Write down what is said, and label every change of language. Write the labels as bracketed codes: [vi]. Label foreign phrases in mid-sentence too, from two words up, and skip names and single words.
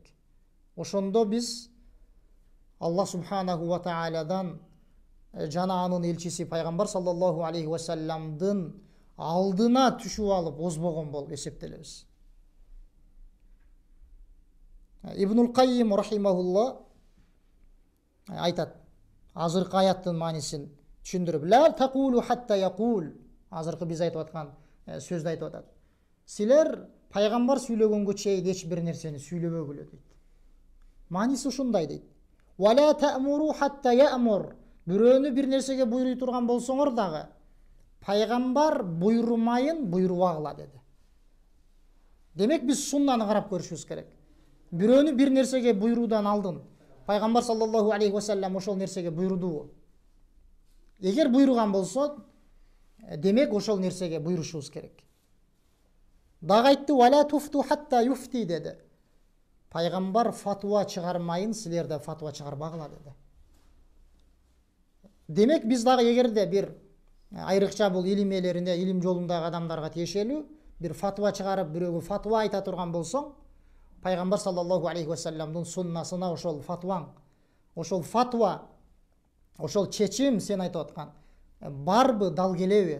[ky] Ошондо биз Аллах [ar] سبحانه وتعالى [ky] жана анын элчиси пайгамбар [ar] صلى الله عليه وسلم [ky] алдына түшүп алып озбогон болуп эсептелебиз. Ибнул Каййим рахимахулла айтат, азыркы аяттын маанисин түшүндүрүп, [ar] لا تقولوا حتى يقول, [ky] азыркы биз айтып аткан сөздү айтып атат. Силер пайгамбар сүйлөгөнгө чейин эч бир нерсени сүйлөбөгүлө дейт. Мааниси ушундай дейт. [ar] ولا تأمروا حتى يأمر. [ky] Бирөөнү бир нерсеге буйруй турган болсоңор дагы пайгамбар буйрумайын буйрубагыла деди. Демек биз суннаны карап көрүшүбүз керек. Бирөөнү бир нерсеге буйруудан алдын пайгамбар [ar] صلى الله عليه وسلم [ky] ошол нерсеге буйрудубу? Эгер буйруган болсо, демек ошол нерсеге буйрушубуз керек. Дагы айтты, [ar] ولا تفتوا حتى يفتي [ky] деди. Пайгамбар фатуа чыгармайын, силер да фатуа чыгарбагыла деди. Демек биз дагы эгерде бир айрыкча бул илим ээлерине, илим жолундагы адамдарга тиешелүү бир фатуа чыгарып, бирөөгө фатуа айта турган болсоң, пайгамбар [ar] صلى الله عليه وسلم [ky] суннасына ошол фатуаң, ошол фатуа, ошол чечим сен айтып аткан барбы, дал келеби?